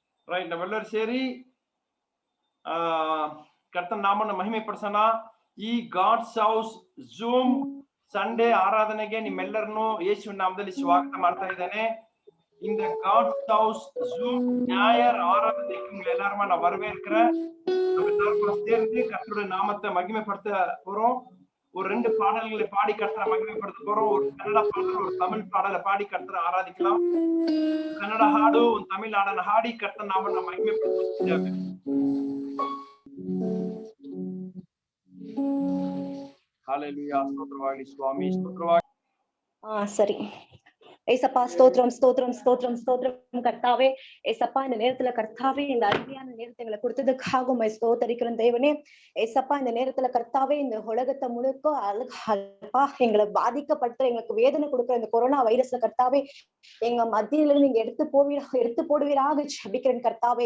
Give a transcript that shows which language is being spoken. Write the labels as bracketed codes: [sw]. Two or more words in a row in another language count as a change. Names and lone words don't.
[en] ரைட். [kn] ನಾವೆಲ್ಲರೂ ಸೇರಿ ಕರ್ತನ ನಾಮವನ್ನು ಮಹಿಮೆಪಡಿಸೋಣ. ಈ [en] God's House Zoom Sunday [kn] ಆರಾಧನೆಗೆ ನಿಮ್ಮೆಲ್ಲರನ್ನು ಯೇಸುವಿನ ನಾಮದಲ್ಲಿ ಸ್ವಾಗತ ಮಾಡ್ತಾ ಇದ್ದೇನೆ. [ta] இந்த [en] God's House Zoom [ta] ஞாயிறு ஆராதனைக்கு உங்களை எல்லாருமா நான் வரவேற்கிறேன். நம்ம எல்லாருமா சேர்ந்து கர்த்தருடைய நாமத்தை மகிமைப்படுத்த போறோம். ஒரு 2 பாடல்களை பாடி கர்த்தரை மகிமைப்படுத்த போறோம். ஒரு கன்னட பாடல், ஒரு தமிழ் பாடலை பாடி கர்த்தரை ஆராதிக்கலாம். [kn] ಕನ್ನಡ ಹಾಡು, ಒಂದು ತಮಿಳ್ ಹಾಡನ್ನ ಹಾಡಿ ಕರ್ತನ ನಾಮವನ್ನು ಮಹಿಮೆಪಡಿಸುತ್ತೇವೆ. [ta] ஹalleluya. [kn] ಸ್ತೋತ್ರವಾಗಲಿ ಸ್ವಾಮಿ, ಸ್ತೋತ್ರವಾಗಲಿ. [ta] சரி ஏசப்பா, ஸ்தோத்திரம் ஸ்தோத்திரம் ஸ்தோத்திரம் ஸ்தோத்திரம் கர்த்தாவே. ஏசப்பா, இந்த நேரத்துல கர்த்தாவே இந்த அருமையான நேரத்தை எங்களை கொடுத்ததுக்காக உம்மை ஸ்தோத்தரிக்கிறோம் தேவனே. ஏசப்பா, இந்த நேரத்துல கர்த்தாவே இந்த உலகத்தை முழுக்க அழகா எங்களை பாதிக்கப்பட்டு எங்களுக்கு வேதனை கொடுக்கிற இந்த கொரோனா வைரஸ்ல கர்த்தாவே எங்க மத்தியில நீங்க எடுத்து போடுவீராக ஜெபிக்கிறேன் கர்த்தாவே.